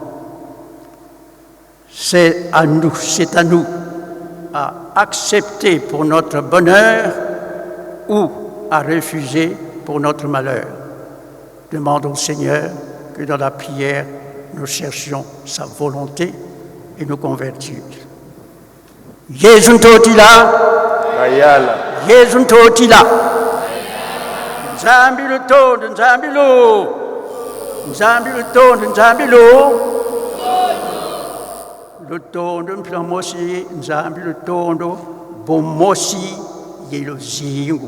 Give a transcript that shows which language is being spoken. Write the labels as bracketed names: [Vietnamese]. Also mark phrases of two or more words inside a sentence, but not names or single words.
[French] C'est à nous à accepter pour notre bonheur ou à refuser pour notre malheur. Demandons au Seigneur que dans la prière, nous cherchions sa volonté et nous convertir. [Kongo] Jésus totila, Jésus totila. Nzambi lutondo, nzambi lo, nzambi lutondo, nzambi lo. Lutondo mplamosi, nzambi lutondo, bomosi yeluzingu.